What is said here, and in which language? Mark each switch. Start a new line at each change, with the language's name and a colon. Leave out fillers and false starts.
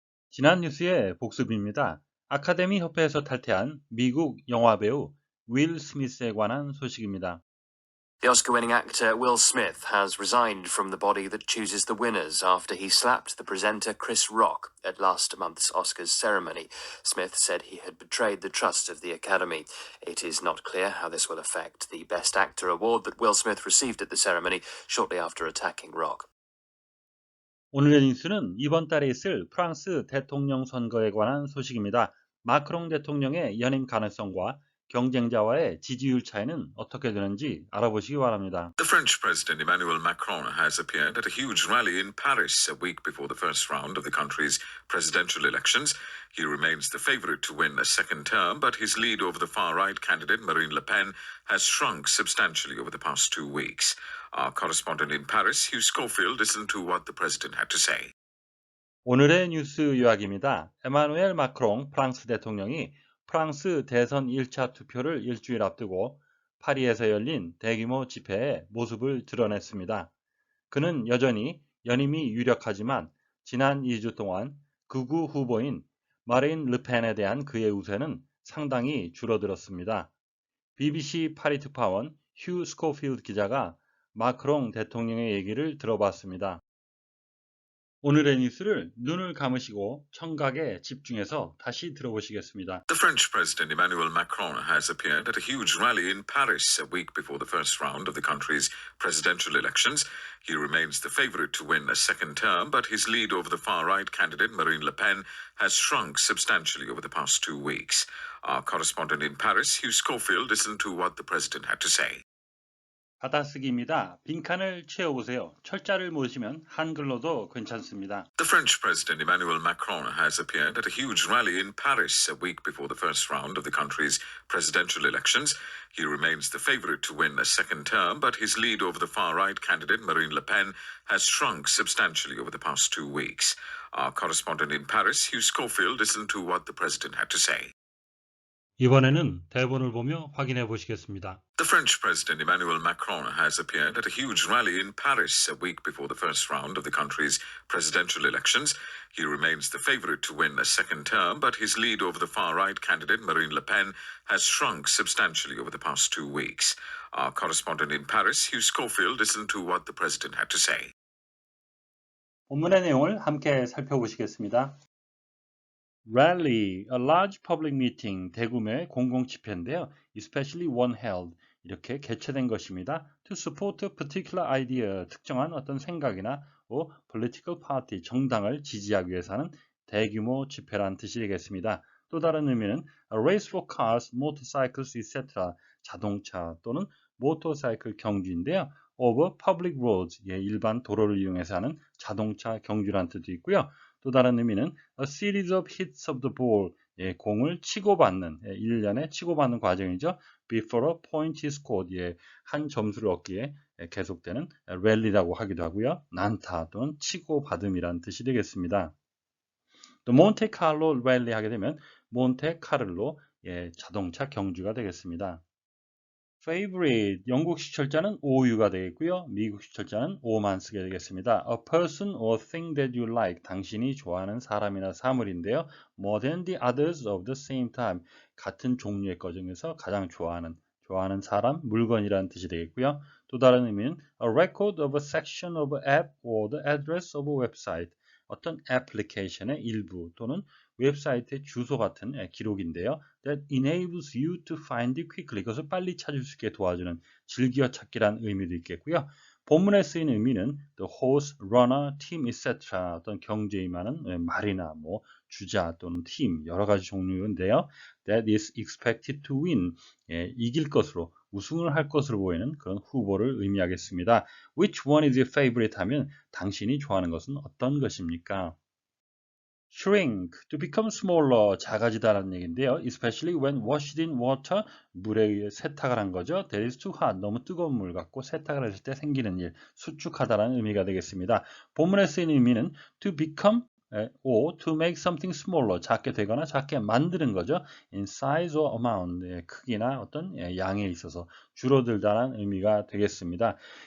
Korean: 지난 뉴스의 복습입니다. 아카데미 협회에서 탈퇴한 미국 영화배우 윌 스미스에 관한 소식입니다.
English: The Oscar-winning actor Will Smith has resigned from the body that chooses the winners after he slapped the presenter Chris Rock at last month's Oscars ceremony. Smith said he had betrayed the trust of the Academy. It is not clear how this will affect the Best Actor award that Will Smith received at the ceremony shortly after attacking Rock.
Korean: 오늘의 뉴스는 이번 달에 있을 프랑스 대통령 선거에 관한 소식입니다. 마크롱 대통령의 연임 가능성과 경쟁자와의 지지율 차이는 어떻게 되는지 알아보시기 바랍니다. The French President Emmanuel Macron has appeared at a huge rally in Paris a week before the first round of the country's presidential elections. He remains the favorite to win a second term, but his lead over the far-right candidate Marine Le Pen has shrunk substantially over the past 2 weeks. Our correspondent in Paris, Hugh Schofield, listened to what the president had to say. 오늘의 뉴스 요약입니다. 에마누엘 마크롱 프랑스 대통령이 프랑스 대선 1차 투표를 일주일 앞두고 파리에서 열린 대규모 집회에 모습을 드러냈습니다. 그는 여전히 연임이 유력하지만 지난 2주 동안 극우 후보인 마린 르펜에 대한 그의 우세는 상당히 줄어들었습니다. BBC 파리 특파원 휴 스코필드 기자가 마크롱 대통령의 얘기를 들어봤습니다. 오늘의 뉴스를 눈을 감으시고 청각에 집중해서 다시 들어보시겠습니다.
English: The French President Emmanuel Macron has appeared at a huge rally in Paris a week before the first round of the country's presidential elections. He remains the favorite to win a second term, but his lead over the far-right candidate Marine Le Pen has shrunk substantially over the past 2 weeks. Our correspondent in Paris, Hugh Schofield, listened to what the president had to say.
Korean: 받아쓰기입니다. 빈칸을 채워보세요. 철자를 모으시면 한글로도 괜찮습니다.
English: The French President Emmanuel Macron has appeared at a huge rally in Paris a week before the first round of the country's presidential elections. He remains the favorite to win a second term, but his lead over the far-right candidate Marine Le Pen has shrunk substantially over the past 2 weeks. Our correspondent in Paris, Hugh Schofield, listened to what the president had to say.
Korean: 이번에는 대본을 보며 확인해 보시겠습니다.
English: The French President Emmanuel Macron has appeared at a huge rally in Paris a week before the first round of the country's presidential elections. He remains the favorite to win a second term, but his lead over the far-right candidate Marine Le Pen has shrunk substantially over the past 2 weeks. Our correspondent in Paris, Hugh Schofield, listened to what the president had to say.
Korean: 본문의 내용을 함께 살펴보시겠습니다.
English: Rally, a large public meeting,
Korean: 대규모의 공공집회인데요.
English: Especially one held,
Korean: 이렇게 개최된 것입니다.
English: To support a particular idea,
Korean: 특정한 어떤 생각이나
English: political party,
Korean: 정당을 지지하기 위해서는 대규모 집회란 뜻이 되겠습니다. 또 다른 의미는
English: a race for cars, motorcycles, etc.
Korean: 자동차 또는 모터사이클 경주인데요.
English: over public roads,
Korean: 일반 도로를 이용해서 하는 자동차 경주란 뜻도 있고요. 또 다른 의미는
English: a series of hits of the ball,
Korean: 공을 치고받는, 일련의 치고받는 과정이죠.
English: before a point is scored,
Korean: 한 점수를 얻기 위해 계속되는 랠리라고 하기도 하고요. 난타 또는 치고받음이라는 뜻이 되겠습니다. 또 몬테카를로 랠리 하게 되면 몬테카를로 자동차 경주가 되겠습니다. favorite, 영국식 철자는 OU가 되겠고요. 미국식 철자는 O만 쓰게 되겠습니다.
English: A person or thing that you like,
Korean: 당신이 좋아하는 사람이나 사물인데요.
English: More than the others of the same time,
Korean: 같은 종류의 것 중에서 가장 좋아하는 사람, 물건이라는 뜻이 되겠고요. 또 다른 의미는
English: a record of a section of an app or the address of a website,
Korean: 어떤 애플리케이션의 일부 또는 웹사이트의 주소 같은 기록인데요.
English: That enables you to find it quickly.
Korean: 그것을 빨리 찾을 수 있게 도와주는 즐겨찾기란 의미도 있겠고요. 본문에 쓰인 의미는
English: the horse, runner, team, etc.
Korean: 어떤 경주에 임하는 말이나 주자 또는 팀 여러 가지 종류인데요.
English: That is expected to win.
Korean: 이길 것으로 우승을 할 것으로 보이는 그런 후보를 의미하겠습니다.
English: Which one is your favorite
Korean: 하면 당신이 좋아하는 것은 어떤 것입니까?
English: Shrink, to become smaller,
Korean: 작아지다라는 얘기인데요.
English: Especially when washed in water,
Korean: 물에 의해 세탁을 한 거죠.
English: That is too hot,
Korean: 너무 뜨거운 물 갖고 세탁을 했을 때 생기는 일, 수축하다라는 의미가 되겠습니다. 본문에 쓰인 의미는
English: to become or to make something smaller,
Korean: 작게 되거나 작게 만드는 거죠.
English: in size or amount,
Korean: 크기나 어떤 양에 있어서 줄어들다는 의미가 되겠습니다.